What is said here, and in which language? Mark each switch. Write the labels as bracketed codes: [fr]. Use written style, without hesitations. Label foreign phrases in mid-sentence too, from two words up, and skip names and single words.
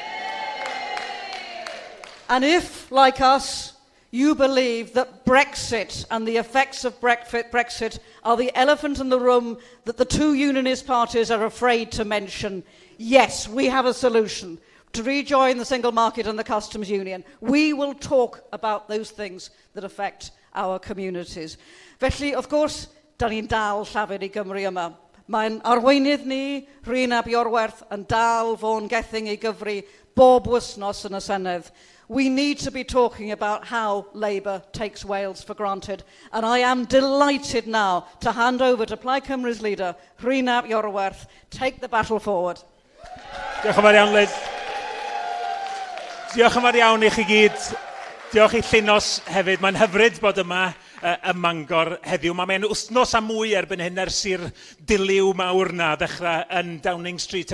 [en] And if, like us, you believe that Brexit and the effects of Brexit are the elephant in the room that the 2 unionist parties are afraid to mention, yes, we have a solution. To rejoin the single market and the customs union. We will talk about those things that affect our communities. Felly, of course, [cy] da ni'n dal llafur I Gymru yma. Mae'n arweinydd ni, Rhyn ap Iorwerth, yn dal fo'n gething I gyfru bob wythnos yn y Senedd. [en] We need to be talking about how Labour takes Wales for granted. And I am delighted now to hand over to Plaid Cymru's leader, Rhyn ap Iorwerth. Take the battle forward. [cy] Diolch yn fawr iawn, Liz. Diolch yn fawr iawn I chi gyd. Diolch I Llynos hefyd. Mae'n hyfryd bod yma ym Mangor heddiw. Mae'n wythnos a mwy erbyn hyn ers i'r diliw mawr na ddechrau yn Downing Street.